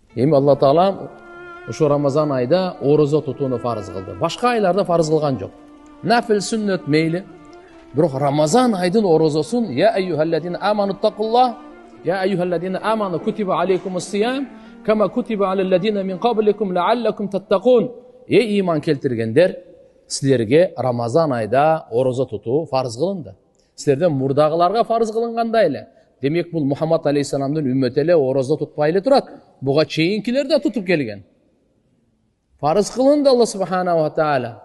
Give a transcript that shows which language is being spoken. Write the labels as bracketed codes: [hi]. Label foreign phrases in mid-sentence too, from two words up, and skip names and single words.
[ky] Эми Алла Таала ошо Рамазан айда орозо тутууну фарыз кылды. Башка айларда фарыз кылган жок. Нафил сүннөт мейли. Бирок Рамазан айдын орозосун [ar] يا أيها الذين آمنوا اتقوا الله يا أيها الذين آمنوا كتب عليكم الصيام كما كتب على الذين من قبلكم لعلكم تتقون. [ky] Иман келтиргендер, силерге Рамазан айда орозо тутуу фарыз кылынды. Силерден мурдагыларга фарыз кылынгандай эле. Демек бул Мухаммад алейхиссаламдын үммөтү эле орозо тутпай эле турат. Буга чейинкилер да тутуп келген. Фарыз кылынды Алла [ar] سبحانه وتعالى.